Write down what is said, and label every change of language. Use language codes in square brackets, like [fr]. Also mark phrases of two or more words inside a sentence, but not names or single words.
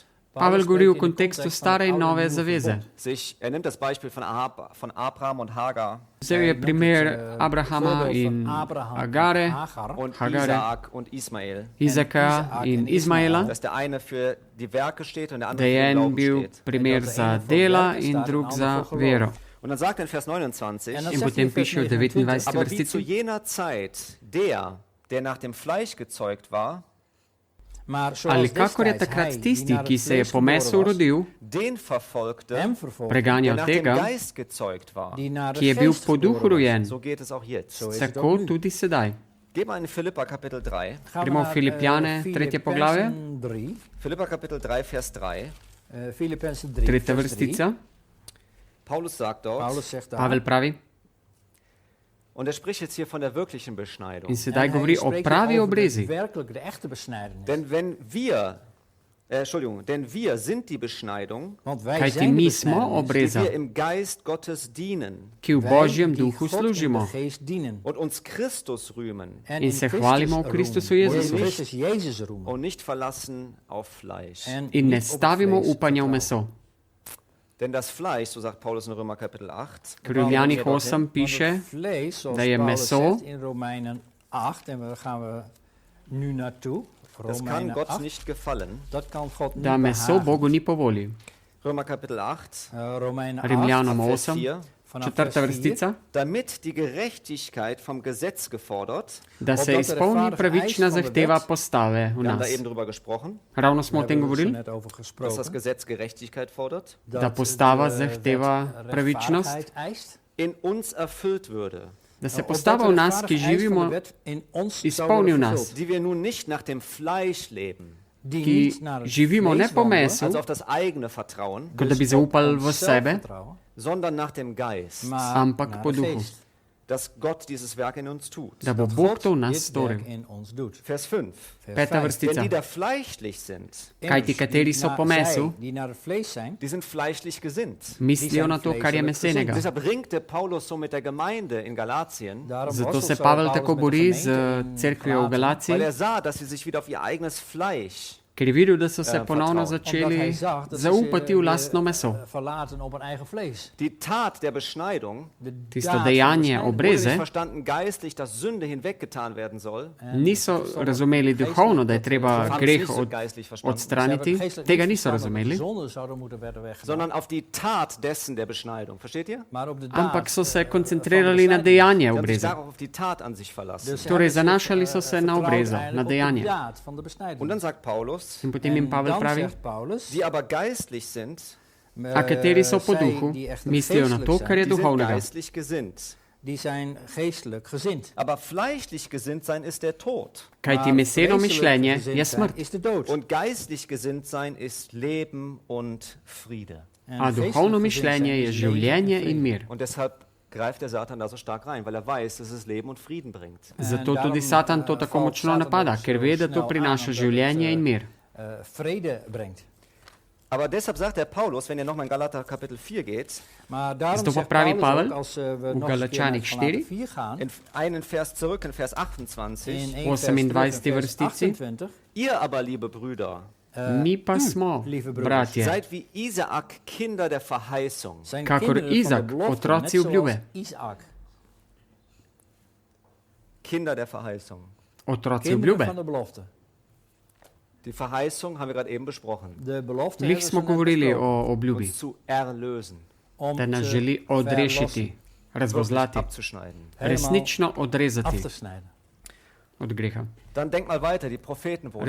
[sl] Pavel [nl] Paulus [sl] govori v [nl] spreekt in de [sl] kontekstu [nl] context [sl] stare in [nl] van het [sl] nove [nl] oude en nieuwe [sl] zaveze. [nl] verbond. [de] Er nimmt das Beispiel von Abraham und Hagar [sl] Vzel je primer Abrahama [nl] voorbeeld [sl] in [nl] van Abraham en [sl] Agare, [nl] Hagar. [de] und Hagar. Isaak und Ismael. [sl] Izaka in Izmaela, [de] Dass der eine für die Werke steht und der [sl] da [de] andere [sl] je [de] für den [nl] en [de] Glauben [sl] bil [de] steht. [sl] primer za dela in drug za vero. [de] Und dann sagt er in Vers 29, [nl] En dan [sl] In [nl] zegt hij [sl] potem [nl] in vers [sl] piše v [nl] 29. [sl] 29. [de] aber wie zu [sl] vrstici, [de] jener Zeit der nach dem Fleisch gezeugt war, [nl] Maar zoals [sl] ali kakor je [nl] destijds [sl] takrat [nl] hij, [sl] tisti, [nl] die naar [sl] ki [nl] het [sl] se je [nl] vlees [sl] po mesu [nl] geboren was, [sl] rodil, [de] den verfolgte, [nl] hem vervolgde, [de] der [sl] preganjal [de] nach dem [sl] tega, [de] Geist gezeugt war. [nl] die naar de [sl] ki je bil [nl] geest [sl] po duhu [nl] geboren was. [sl] rojen, [de] So geht es auch jetzt. [nl] Zo is het [sl] tako [nl] ook nu. [sl] tudi sedaj. [de] Geh mal in Philippa Kapitel 3. [nl] Gaan we [sl] Gremo [nl] naar, [sl] Filipjane, tretje poglavje. [nl] Filippenzen 3. [de] Philippa Kapitel 3, Vers 3. [nl] Filippenzen 3, [sl] Tretja [nl] vers 3. [sl] vrstica, [de] Paulus sagt dort, [nl] Paulus zegt daar. [sl] Pavel pravi, [de] und er spricht jetzt hier von der wirklichen Beschneidung. [sl] in [nl] En [sl] sedaj [nl] hij [sl] govori o [nl] spreekt [sl] pravi [nl] hier over [sl] obrezi. [nl] werkelijk de echte besnijdenis. [de] Denn wir sind die Beschneidung, [nl] Want wij [sl] Kajti [nl] zijn de [sl] mi smo [nl] besnijdenis. [de] die [sl] obreza, [de] wir im Geist Gottes dienen [sl] ki v [nl] Wij [sl] Božjem [nl] die [sl] duhu [nl] God in de [sl] služimo [nl] geest dienen. [de] und uns Christus rühmen [nl] En [sl] in se [nl] Christus [sl] hvalimo v [nl] roemen. [sl] Kristusu In Jezusu [nl] Christus Jezus roemen. [de] und nicht verlassen auf Fleisch. [nl] En [sl] in ne [nl] niet op het [sl] stavimo [nl] vlees [sl] upanja v [nl] vertrouwen. [sl] meso. [de] Denn das Fleisch, so sagt Paulus in Römer Kapitel 8, [sl] Ker v Rimljanih 8 piše, da je meso, [nl] in Romeinen 8, en daar gaan we nu naartoe. [de] das kann Gott nicht gefallen. [nl] Dat kan God niet [sl] da meso [nl] behagen. [sl] Bogu ni po volji. [de] Römer Kapitel 8, [nl] Romeinen 8, [sl] Rimljanom [de] Vers 8, 4. [nl] vanaf vers [sl] četrta [nl] 4. [sl] vrstica, [de] Damit die Gerechtigkeit vom Gesetz gefordert, [sl] da se izpolni pravična zahteva postave v [de] wir haben da [sl] nas. [de] eben drüber gesprochen, [sl] Ravno smo o tem [nl] Daar hebben we [sl] govorili, [nl] net over [de] dass das [nl] gesproken. [de] Gesetz Gerechtigkeit fordert, [sl] da postava zahteva pravičnost, [nl] rechtvaardigheid eist. [de] in uns erfüllt würde, [sl] da se [nl] Opdat [sl] postava [nl] de [sl] v nas, ki [nl] rechtvaardige eis van de [sl] živimo, [nl] wet in ons [sl] izpolni v [nl] zou worden [sl] nas. [nl] vervuld. [de] die wir nun nicht nach dem Fleisch leben, [nl] Die [sl] ki [nl] niet naar het [sl] živimo ne [nl] vlees [sl] po [nl] wandelen, [sl] mesu, [de] also auf das eigene Vertrauen, [sl] kot da bi [nl] dus op [sl] zaupali v [nl] onszelf [sl] sebe, [nl] vertrouwen, [de] sondern nach dem Geist, [nl] maar [sl] ampak [nl] naar [sl] po [nl] de [sl] duhu, [nl] geest. [de] dass Gott dieses Werk in uns tut. [sl] da bo [nl] Dat [sl] Bog [nl] God [sl] to v nas [nl] dit [sl] storil. [nl] werk in ons doet. [de] Vers 5. [nl] Vers [sl] Peta [nl] 5. [sl] vrstica. [de] Denn die da fleischlich sind, [sl] Kajti kateri so po mesu, [nl] die naar het vlees zijn, [de] die sind fleischlich gesinnt. [sl] mislijo na to, kar je mesenega. [de] Deshalb ringt der Paulus so mit der Gemeinde in Galatien, [nl] daarom [sl] Zato [nl] worstelt [sl] se [nl] zo [sl] Pavel [nl] Paulus [sl] tako [nl] met de [sl] bori z [nl] gemeente in [sl] cerkvijo v [nl] Galaten, [sl] Galaciji, [de] weil er sah, dass sie sich wieder auf ihr eigenes Fleisch, [sl] ker je videl, da so se [de] vertrauen. [sl] ponovno [nl] omdat [sl] začeli [nl] hij zag dat ze [sl] zaupati v [nl] zich [sl] lastno meso. [nl] verlaten op hun eigen vlees. [de] die Tat der Beschneidung, [nl] De [sl] Tisto [nl] daad van [sl] dejanje [nl] beschneiding [de] wurde [sl] obreze [de] nicht verstanden geistlich, dass Sünde hinweggetan werden soll. [sl] niso razumeli duhovno, da je treba [de] haben es [sl] greh [de] nicht so geistlich verstanden, [sl] odstraniti, tega niso razumeli, [nl] Zonden zouden moeten werden weggedaan. [de] sondern auf die Tat dessen der Beschneidung. Versteht ihr? [nl] Maar op de [sl] ampak [nl] daad [sl] so se koncentrirali na dejanje [de] Sie haben sich [sl] obreze. [de] darauf auf die Tat an sich verlassen. [nl] Dus ze [sl] Torej, [nl] hebben zich, [sl] zanašali so se na [nl] vertrouwd [sl] obreza, [nl] eigenlijk [sl] na [nl] op de [sl] dejanje. [nl] daad van de beschneiding. [de] Und dann sagt Paulus, [sl] In potem jim [nl] En [sl] Pavel [nl] dan [sl] pravi, [nl] zegt Paulus, [de] die aber geistlich sind, [sl] a kateri so po [nl] zij [sl] duhu, [nl] die echt [sl] mislijo na [nl] geestelijk [sl] to, [nl] zijn, [sl] kar je [de] die sind [sl] duhovnega. [de] geistlich gesinnt. [nl] die zijn geestelijk gezind. [de] Aber fleischlich gesinnt sein ist der Tod. [sl] Kajti [nl] Maar [sl] meseno [nl] vleeselijk [sl] mišljenje [nl] gezind [sl] je [nl] zijn [sl] smrt, [nl] is de dood. [de] Und geistlich gesinnt sein ist Leben und Friede. [nl] En [sl] a [nl] geestelijk [sl] duhovno [nl] gezind [sl] mišljenje [nl] zijn [sl] je [nl] is leven en [sl] življenje [nl] vrede. [sl] in mir. [de] Und deshalb greift der Satan da so stark rein, weil er weiß, dass es Leben und Frieden bringt. [sl] Zato tudi Satan to tako močno napada, ker ve, da to prinaša življenje in mir. [nl] Vrede brengt. [de] Aber deshalb sagt der Paulus, wenn ihr nochmal in Galater Kapitel 4 geht, [nl] Maar daarom [sl] Is to [nl] zegt [sl] pravi [nl] Paulus [sl] Pavel [nl] ook, als we [sl] u [nl] nog eens een keer naar [sl] Galatianih [nl] Galaten 4, 4 gaan, [de] in einen Vers zurück, in Vers 28, [nl] in 1 vers 28 terug, in vers [sl] vrstici. [nl] 28, [de] ihr aber, liebe Brüder, [sl] Mi pa smo, [nl] lieve broeders, [sl] bratje, [de] seid wie Isaak Kinder der Verheißung. [nl] zijn [sl] Kakor [nl] kinderen van de [sl] Izak, [nl] belofte, [sl] otroci [nl] net zoals [sl] obljube. [nl] Isaac. [de] Kinder der Verheißung. [sl] otroci [nl] Kinderen van [sl] obljube. [nl] de belofte. [de] Die Verheißung haben wir gerade eben besprochen. [nl] De belofte [sl] Glih [nl] hebben [sl] smo [nl] ze net [sl] govorili [nl] besproken. [sl] o obljubi, [de] Uns zu erlösen, [nl] Om [sl] da nas [nl] te [sl] želi odrešiti, [de] wirklich [sl] razvozlati, [de] abzuschneiden. [sl] resnično [nl] af [sl] odrezati [nl] te snijden. [sl] od greha. [de] Dann denk mal weiter, die Propheten wurden